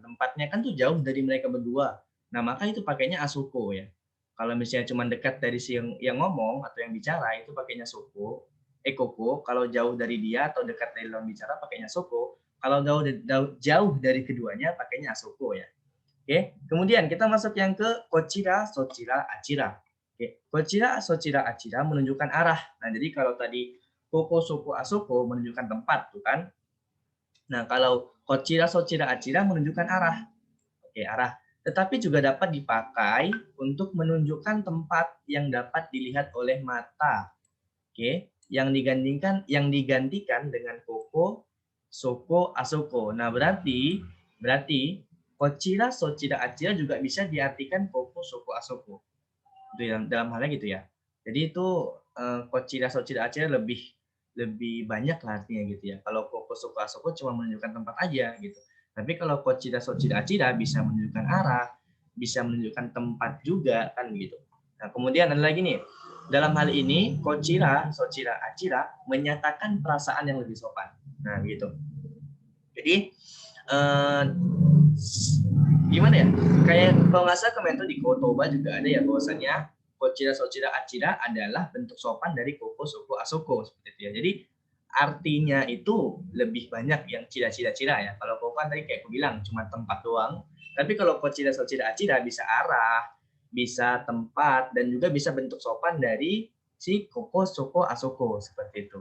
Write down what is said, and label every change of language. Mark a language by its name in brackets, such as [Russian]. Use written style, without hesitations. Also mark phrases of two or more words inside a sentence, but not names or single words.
[Indonesian] Tempatnya kan tuh jauh dari mereka berdua. Nah maka itu pakainya asuko ya. Kalau misalnya cuma dekat dari si yang ngomong atau yang bicara itu pakainya soko. Koko. Kalau jauh dari dia atau dekat dari lawan bicara pakainya soko. Kalau jauh dari keduanya pakainya asoko ya. Oke, kemudian kita masuk yang ke [Japanese] こちら、そちら、あちら. [Indonesian] Oke, [Japanese] こちら、そちら、あちら [Indonesian] menunjukkan arah. Nah, jadi kalau tadi [Japanese] ここ、そこ、あそこ [Indonesian] menunjukkan tempat, tuh kan? Nah, kalau [Japanese] こちら、そちら、あちら [Indonesian] menunjukkan arah. Oke, arah. Tetapi juga dapat dipakai untuk menunjukkan tempat yang dapat dilihat oleh mata. Oke, yang digantikan dengan [Japanese] ここ、そこ、あそこ. [Indonesian] Nah, berarti [Japanese] こちら、そちら、あちら [Indonesian] juga bisa diartikan [Japanese] ここ、そこ、あそこ. [Indonesian] Itu dalam halnya gitu ya. Jadi itu [Japanese] こちら、そちら、あちら [Indonesian] lebih banyak lah artinya gitu ya. Kalau [Japanese] ここ、そこ、あそこ [Indonesian] cuma menunjukkan tempat aja gitu. Tapi kalau [Japanese] こちら、そちら、あちら [Indonesian] bisa menunjukkan arah, bisa menunjukkan tempat juga kan gitu. Nah, kemudian ada lagi nih. Dalam hal ini, [Japanese] こちら、そちら、あちら [Indonesian] menyatakan perasaan yang lebih sopan. Nah, gitu. Jadi, gimana ya? Kayak kalau nggak salah kemarin tuh di Kotoba juga ada ya bahwasannya [Japanese] こちら、そちら、あちら [Indonesian] adalah bentuk sopan dari [Japanese] ここ、そこ、あそこ [Indonesian] seperti itu ya. Jadi artinya itu lebih banyak yang cira-cira ya. Kalau kau kan tadi kayak aku bilang cuma tempat doang. Tapi kalau kau cira bisa arah, bisa tempat, dan juga bisa bentuk sopan dari si [Japanese] ここ、そこ、あそこ [Indonesian] seperti itu.